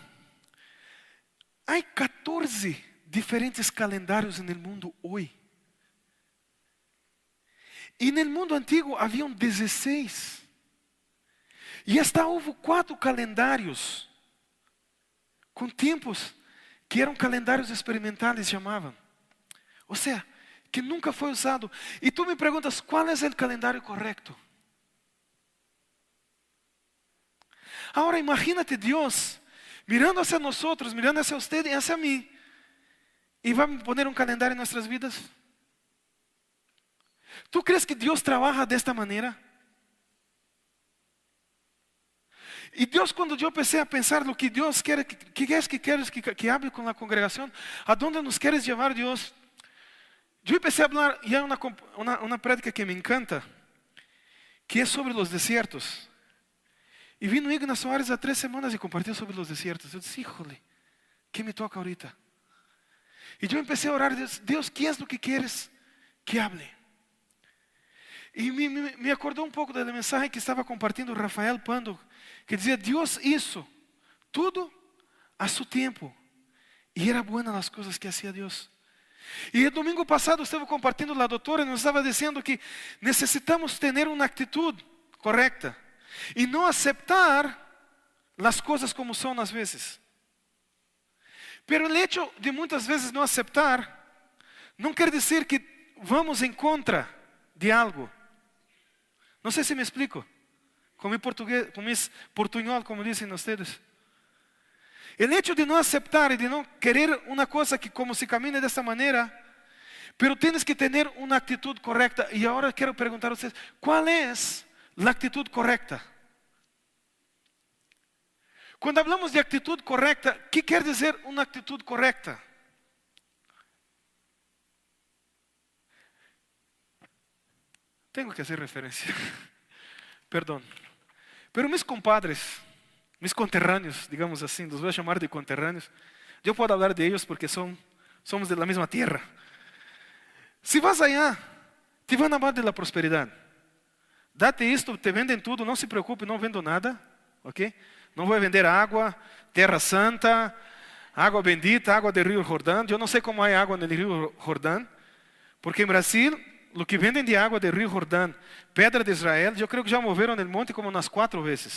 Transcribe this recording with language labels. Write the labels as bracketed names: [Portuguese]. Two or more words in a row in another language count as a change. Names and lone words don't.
[Spanish] Hay 14 diferentes calendarios en el mundo hoy. Y en el mundo antiguo habían 16. Y hasta hubo 4 calendarios con tiempos que eram calendarios experimentales, llamaban. O sea, que nunca foi usado. [Portuguese] E tu me perguntas, qual é o calendário correto? Agora imagínate Deus [Spanish] mirando hacia nosotros, mirando hacia usted [Portuguese] e hacia mim, e vai poner um calendário em nossas vidas. [Spanish] ¿Tu crees [Portuguese] que Deus trabalha desta maneira? E Deus, quando eu comecei a pensar no que Deus quer, que é que queres que hable com a congregação, a onde nos queres levar, Deus? Eu comecei a falar, e há uma prédica que me encanta, que é sobre os desertos. E vino Igna Soares há 3 semanas e compartilhou sobre os desertos. Eu disse, [Spanish] híjole, que me toca ahorita? [Portuguese] E eu comecei a orar, Deus, que é o que queres que hable? E me acordou um pouco da mensagem que estava compartilhando Rafael Pando, que dizia, Deus hizo tudo a seu tempo, e era buena as coisas que hacía Deus. E o domingo passado estava compartilhando a doutora e nos estava dizendo que necessitamos ter uma atitude correta e não aceitar as coisas como são às vezes. Pero o hecho de muitas vezes não aceitar não quer dizer que vamos em contra de algo. Não sei se me explico. Com meu português, com meu portunhol, como dizem vocês. O hecho de não aceitar e de não querer uma coisa que como se camina dessa maneira, [Spanish] pero tienes que [Portuguese] ter uma atitude correta. E agora quero perguntar a vocês, qual é a atitude correta? Quando hablamos de atitude correta, o que quer dizer uma atitude correta? Tenho que fazer referência. Perdão. [Spanish] Pero mis compadres, mis conterrâneos, [Portuguese] digamos assim, [Spanish] los voy a chamar de conterrâneos. [Portuguese] Eu posso falar de eles porque somos [Spanish] de la [Portuguese] mesma tierra. [Spanish] Se vas allá, te van a hablar de la prosperidade. [Portuguese] Date isto, te vendem tudo, não se preocupe, não vendo nada, ok? Não vou vender água, terra santa, água bendita, água do rio Jordão. Eu não sei como é água no rio Jordão, porque em Brasil, o que vendem de água do rio Jordão, pedra de Israel, eu creio que já moveram no monte como umas 4 vezes.